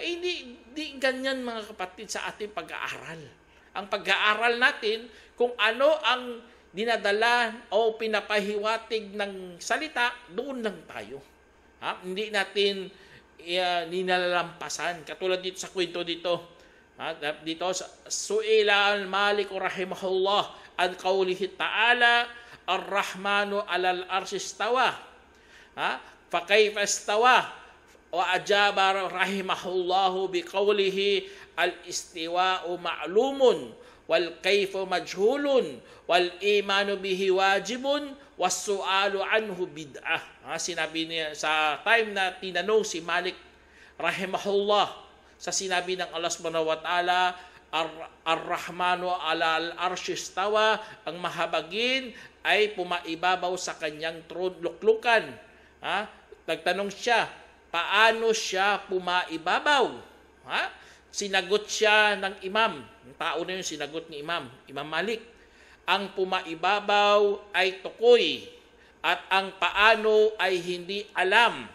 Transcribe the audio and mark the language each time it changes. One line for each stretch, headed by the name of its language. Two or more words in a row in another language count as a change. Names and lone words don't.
Filipino: Hindi ganyan mga kapatid sa ating pag-aaral. Ang pag-aaral natin kung ano ang dinadala o pinapahiwatig ng salita, doon lang tayo. Hindi natin ninalampasan. Katulad dito sa kwento dito. Dito,
Arabic: سئل مالك رحمه الله عن قوله تعالى الرحمن على العرش استوى. فكيف استوى? وأجاب رحمه الله بقوله الاستواء معلوم والكيف مجهول والإيمان به واجب والسؤال عنه بدعة.
Filipino: Sinabi niya sa time na tinanong si Malik rahimahullah sa sinabi ng Allah
Arabic: سبحانه وتعالى, الرحمن على العرش استوى,
Filipino: ang mahabagin ay pumaibabaw sa kanyang luklukan. Nagtanong siya, paano siya pumaibabaw? Sinagot siya ng imam. Ang tao na yun, sinagot ni Imam Malik. Ang pumaibabaw ay tukoy at ang paano ay hindi alam.